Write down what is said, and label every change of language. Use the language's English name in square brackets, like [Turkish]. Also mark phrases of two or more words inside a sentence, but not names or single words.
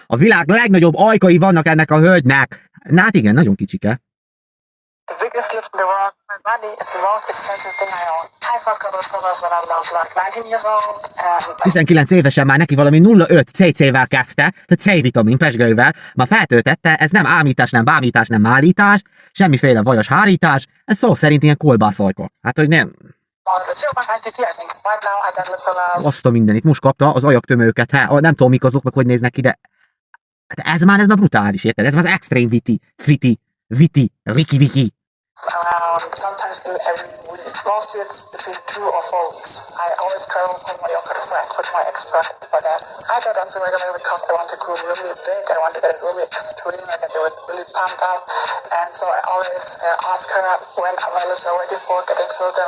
[Hungarian] A világ legnagyobb ajkai vannak ennek a hölgynek. Na hát igen, nagyon kicsike. [English] The biggest lift in the world. My body is the most expensive thing I own. I first got those photos when I was like 19 years old. And [Hungarian] 19 évesen már neki valami 0,5 CC-vel kezdte, tehát C-vitamin pesgővel, már feltöltette, ez nem ámítás, nem bámítás, nem állítás, semmiféle vajas hárítás, ez szó szerint ilyen kolbászajkok. Hát, hogy nem. [English] the 0.5 cc, I think. Right now, I deadlift the last. [Hungarian] Azt a mindenit, most kapta az ajaktömőket, hát, nem tudom mik azok, meg hogy néznek ki, de hát ez már brutális, érted? Ez már az extrém viti, riki-viki. [English] Around sometimes in every week. Mostly it's between 2 or 4 weeks. I always travel with my yoga friend, which my expert for that. I go dancing regularly because I want to grow really big. I want to get it really extreme. I get really pumped up. And so I always ask her when my lips are ready for getting further.